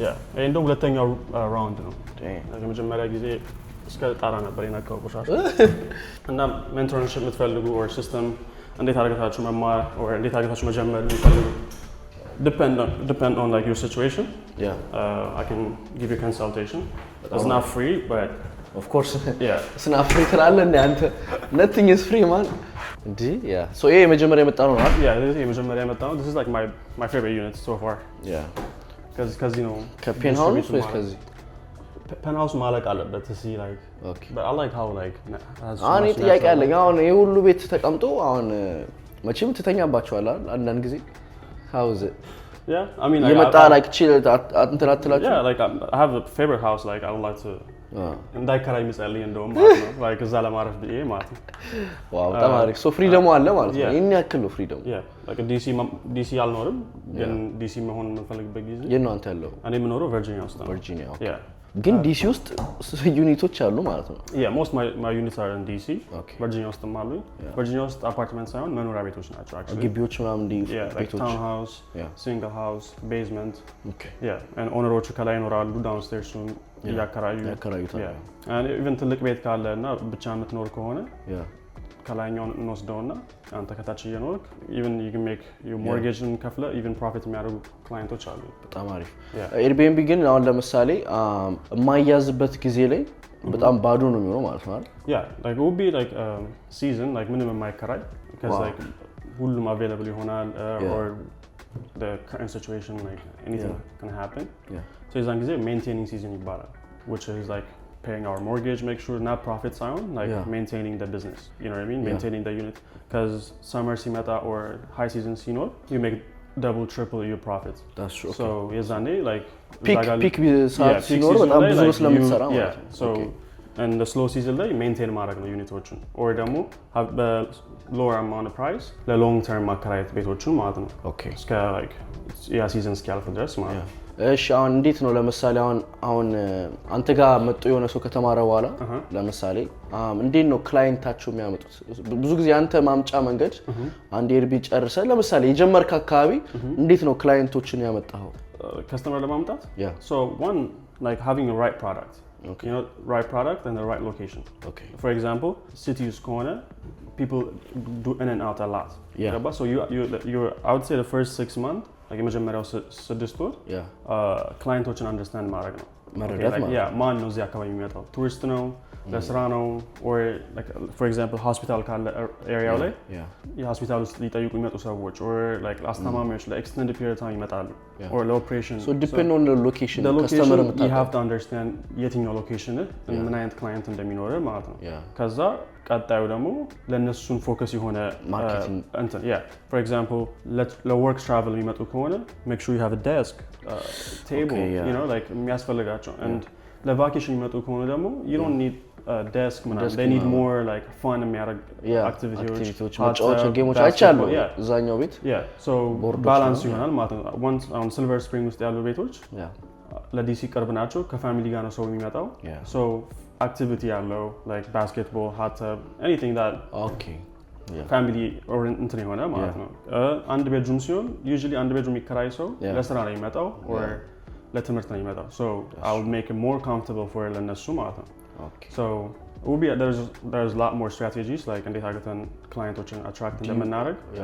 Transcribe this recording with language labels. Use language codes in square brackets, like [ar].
[am] ያ እንደው ሁለተኛው ራውንድ ነው ለመጀመሪያ ጊዜ እስከ ጣራ ነበር የነካው ቆሻሻ እና ሜንቶርሺፕ የምትፈልጉ or system እንዴት አድርጋችሁ መማር or እንዴት አድርጋችሁ መጀመር የምትፈልጉ [en] depend on like your situation I can give you consultation it's not free but of course it's not free [am] ትላለህ እንዴ አንተ [en] nothing is free man እንዴ so ይሄ የመጀመሪያ የመጣ ነው አይደል this is [am] የመጀመሪያ የመጣ ነው [en] this is like my favorite unit so far ከዚህ ነው [am] ከፔንሃውስ ወይስ ከዚህ ፔንሃውስ ማለቅ አለበት to see like [en] okay but I like how like [am] አሁን ጥያቄ አለኝ አሁን ይሄ ሁሉ ቤት ተቀምጦ አሁን መቼም ትተኛባቸዋል አይደል አንዳንድ ጊዜ how is it [en] I mean [am] የመጣ like chill እንትን አትላችሁ [en] like I have a favorite house like I would like to [am] እንዳይከራይ ምጸልይ እንደውም ማለት ነው like እዛ ለማረፍ ብዬ ማለት ነው ዋው በጣም አሪፍ ሶ ፍሪደሙ አለ ማለት ነው ይሄን ያክል ነው ፍሪደሙ like ዲሲ አልኖርም ግን ዲሲ መሆን የምፈልግበት ጊዜ የት ነው አንተ ያለው እኔ የምኖረው ቨርጂኒያ ውስጥ ነው ቨርጂኒያ ግን ዲሲ ውስጥ ዩኒቶች አሉ ማለት ነው [en] most my units are in DC [am] ቨርጂኒያ ውስጥም አሉ ቨርጂኒያ ውስጥ አፓርትመንት ሳይሆን መኖሪያ ቤቶች ናቸው actually ግቢዎች ምናምን ቤቶች ታውን ሃውስ ሲንግል ሃውስ ቤዝመንት and ኦነሮቹ ከላይ ይኖራሉ ዳውንስቴርስ ያከራዩታል and even ትልቅ ቤት ካለ እና ብቻ የምትኖር ከሆነ ከላይኛውን እንወስደውና አንተ ከታች እየኖርክ even you can make your mortgage ከፍለ even profit የሚያደርጉ ክላይንቶች አሉ በጣም አሪፍ ኤርቢኤንቢ ግን አሁን ለምሳሌ የማይያዝበት ጊዜ ላይ በጣም ባዶ ነው የሚሆነው ማለት ነው [en] like it would be like season like [am] ምንም የማይከራይ [en] because like ሁሉም available ይሆናል or the current situation like anything can happen so [am] የዛን ጊዜ [en] maintaining season ይባላል which is like paying our mortgage, make sure not profit sound, like maintaining the business. You know what I mean? Maintaining the unit. Because summer simeta or high season sino, you make double, triple your profits. That's true. So yazane like [am] peak sino በጣም ብዙ ስለምትሰራ ማለት ነው. [en] So and the slow season ላይ maintain [am] ማድረግ ነው ዩኒቶችን [en] or ደግሞ have the lower amount of price the long term ማከራየት ቤቶችን ማለት ነው. Okay. [am] እስከ like season እስኪያልፍ ድረስ ማለት ነው. እሺ አሁን እንዴት ነው ለምሳሌ አሁን አንተ ጋር መጥቶ የሆነ ሰው ከተማረ በኋላ ለምሳሌ እንዴት ነው ክላይንታቸው የሚያመጡት ብዙ ጊዜ አንተ ማምጫ መንገድ አንድ ኤርቢ ጨርሰ ለምሳሌ የጀመርክ አካባቢ እንዴት ነው ክላይንቶችን ያመጣው [en] ከስተመር ለማምጣት so one like having the right product you know right product and the right location for example cities corner people do in and out a lot so you I would say the first 6 months like [am] የመጀመሪያው 6 ወር ክላይንቶችን አንደርስታንድ ማድረግ ነው መረዳት ማለት ማን ነው እዚህ አካባቢ የሚመጣው ቱሪስት ነው ለስራ ነው or like for example hospital ካለ ኤሪያው ላይ የሆስፒታል ውስጥ ሊጠይቁ የሚመጡ ሰዎች or like አስተማሚዎች ለኤክስቴንድድ ፒሪየድ ታይም ይመጣሉ or ለኦፕሬሽን [en] so depend on the location customer you have to understand [am] የትኛው ሎኬሽን ምን አይነት ክላይንት እንደሚኖር ማለት ነው ከዛ ቀጣዩ ደግሞ ለነሱን ፎከስ የሆነ ማርኬቲንግ [en] እንትን for example ለወርክ ትራቨል የሚመጡ ከሆነ make sure you have a desk table you know like [am] የሚያስፈልጋቸው [en] and ለቫኬሽን የሚመጡ ከሆነ ደግሞ you don't need desk ምናምን they need more like fun የሚያደርግ [am] አክቲቪቲዎች ማጫወቻ ጌሞች አይቻለሁ እዛኛው ቤት so ባላንስ ይሆናል ማለት ነው once on Silver Spring ውስጥ ያሉ ቤቶች ለዲሲ ቅርብ ናቸው ከፋሚሊ ጋር ነው ሰው የሚመጣው so activity ያለው like basketball hot tub anything that family or እንትን የሆነ ማለት ነው አንድ ቤድሩም ሲሆን usually አንድ ቤድሩም የሚከራይ ሰው ለስራ ነው የሚመጣው or ለትምህርት ነው የሚመጣው [en] so I would make it more comfortable for [am] ለነሱ ማለት ነው so it will be there's a lot more strategies like እንዴት አድርገን ክላይንቶችን attract እንደምናደርግ